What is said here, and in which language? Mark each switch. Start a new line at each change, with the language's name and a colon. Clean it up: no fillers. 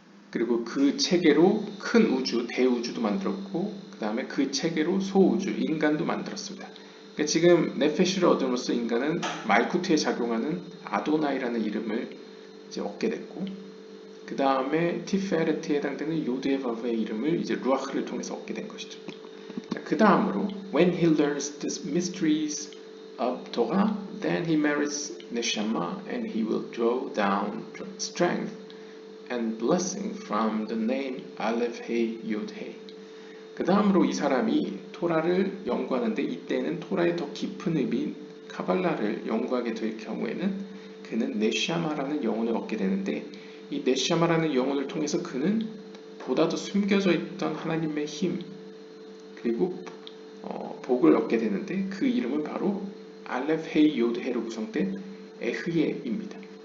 Korean: 그리고 그 체계로 큰 우주, 대우주도 만들었고, 그 다음에 그 체계로 소우주, 인간도 만들었습니다. 그러니까 지금 네페시를 얻음으로써 인간은 말쿠트에 작용하는 아도나이라는 이름을 이제 얻게 됐고, 그 다음에 티페레트에 해당되는 요드헤바브의 이름을 이제 루아흐를 통해서 얻게 된 것이죠. 그 다음으로
English: when he learns the mysteries of Torah, then he merits neshama and he will draw down strength and blessing from the name Aleph He Yod He.
Korean: 그 다음으로 이 사람이 토라를 연구하는데, 이때는 토라의 더 깊은 의미인 카발라를 연구하게 될 경우에는 그는 네샤마라는 영혼을 얻게 되는데, 이 네샤마라는 영혼을 통해서 그는 보다 더 숨겨져 있던 하나님의 힘 그리고 복을 얻게 되는데, 그 이름은 바로 알레프 헤이 요드헤로 구성된 에흐예입니다.